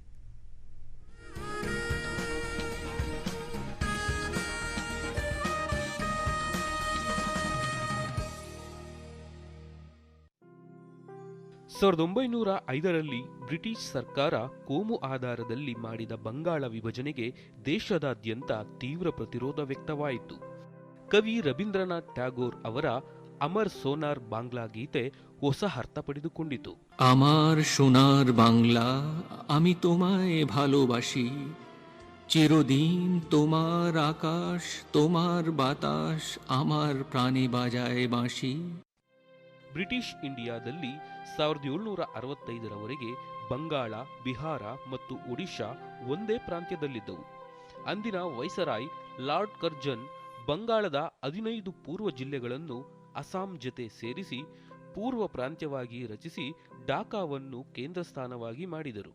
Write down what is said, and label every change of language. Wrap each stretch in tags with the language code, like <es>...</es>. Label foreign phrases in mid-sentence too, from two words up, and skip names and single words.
<kn>ಸಾವಿರದ 1905ರಲ್ಲಿ ಬ್ರಿಟಿಷ್ ಸರ್ಕಾರ ಕೋಮು ಆಧಾರದಲ್ಲಿ ಮಾಡಿದ ಬಂಗಾಳ ವಿಭಜನೆಗೆ ದೇಶದಾದ್ಯಂತ ತೀವ್ರ ಪ್ರತಿರೋಧ ವ್ಯಕ್ತವಾಯಿತು. ಕವಿ ರವೀಂದ್ರನಾಥ್ ಟ್ಯಾಗೋರ್ ಅವರ ಅಮರ್ ಸೋನಾರ್ ಬಾಂಗ್ಲಾ ಗೀತೆ ಹೊಸ ಅರ್ಥ ಪಡೆದುಕೊಂಡಿತು.</kn> <bn>আমার সোনার বাংলা আমি তোমায় ভালোবাসি, চিরদিন তোমার আকাশ তোমার বাতাস আমার প্রাণে বাজায় বাঁশি.</bn> <kn>ಬ್ರಿಟಿಷ್ ಇಂಡಿಯಾದಲ್ಲಿ 1765ರವರೆಗೆ ಬಂಗಾಳ, ಬಿಹಾರ ಮತ್ತು ಒಡಿಶಾ ಒಂದೇ ಪ್ರಾಂತ್ಯದಲ್ಲಿದ್ದವು. ಅಂದಿನ ವೈಸರಾಯ್ ಲಾರ್ಡ್ ಕರ್ಜನ್ ಬಂಗಾಳದ 15 ಪೂರ್ವ ಜಿಲ್ಲೆಗಳನ್ನು ಅಸ್ಸಾಂ ಜೊತೆ ಸೇರಿಸಿ ಪೂರ್ವ ಪ್ರಾಂತ್ಯವಾಗಿ ರಚಿಸಿ ಢಾಕಾವನ್ನು ಕೇಂದ್ರ ಸ್ಥಾನವಾಗಿ ಮಾಡಿದರು.</kn>